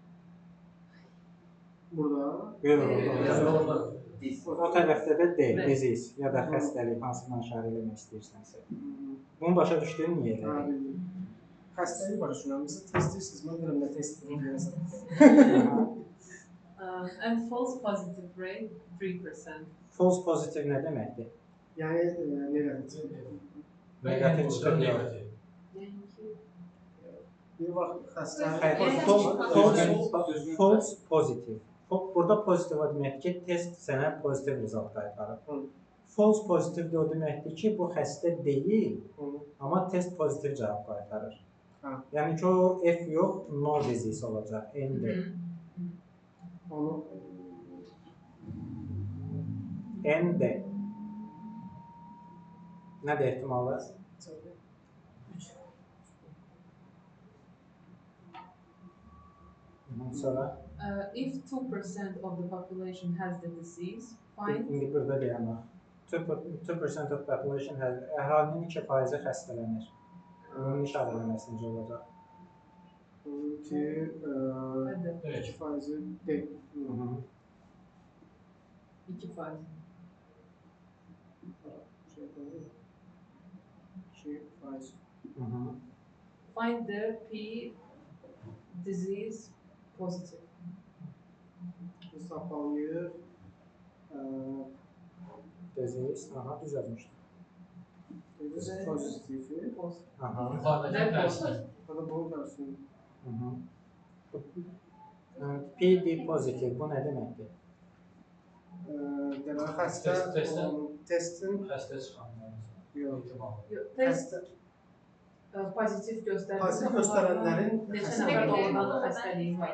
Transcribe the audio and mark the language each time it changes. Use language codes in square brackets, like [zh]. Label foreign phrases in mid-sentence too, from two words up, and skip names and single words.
[az] Burada. Yox, o tərəfdə də D, disease ya da xəstəlik, hansından işarə eləmək istəyirsənsə. Bunu başa düşdün niyə elə? Xəstəliyi başa düşürəm. Siz testləyirsiniz, mən bilirəm nə test edirəm. [en] And false positive rate 3%. False positive [az] nə deməkdir? Yəni negativ. Negativ çıxır. Yəni ki, Bir vaxt [en] False positive. [az] Burada pozitiv o deməkdir ki, test sənə pozitiv result qaytarır. [en] False positive [az] də o deməkdir ki, bu xəstə deyil, amma test pozitiv cavab qaytarır. Yəni ki, o F yox, [en] no disease [az] olacaq, N-də. N-də. Nədir ehtimalı? Sonra? [en] If 2% of the population has the disease, find... [az] İndi burada deyəm. [en] 2% of population has... [az] Əhalinin 2%-i xəstələnir. Bunun işarələməsi necə olacaq? Ki 2%-i deyil. 2%. 2%. [en] Find the P disease positive. [tr] Hesaplanıyor. [az] Disease, aha, düzəlmişdir. [tr] Disease pozitifi. Aha. Yukarıdaki tersi. [az] Burada bunun tersini. PD pozitiv, bu nə deməkdir? Demək, xəstə testin... Xəstə çıxanlar. Yox. Test pozitiv göstərir. Pozitiv göstərənlərin neçə nəfər doğrudan xəstəliyi var.